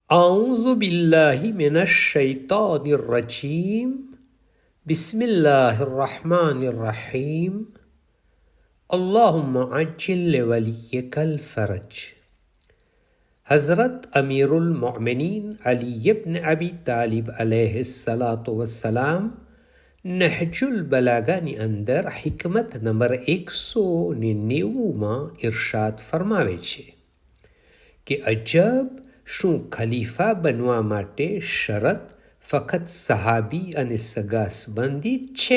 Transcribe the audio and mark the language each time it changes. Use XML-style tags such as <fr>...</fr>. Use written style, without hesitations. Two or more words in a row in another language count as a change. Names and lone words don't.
<ar>أعوذ بالله من الشيطان الرجيم بسم الله الرحمن الرحيم اللهم عجل لوليك الفرج.</ar> <gu>હઝરત અમીરુલ મોમિનીન અલી ઇબ્ન અબી તાલિબ</gu> <ar>عليه الصلاة والسلام</ar> <gu>નહજુલ બલાગાની અંદર હિકમત નંબર 190માં ઇરશાદ ફરમાવે છે કે અજબ શું ખલીફા બનવા માટે શરત ફક્ત સહાબી અને સગા સંબંધી છે.</gu>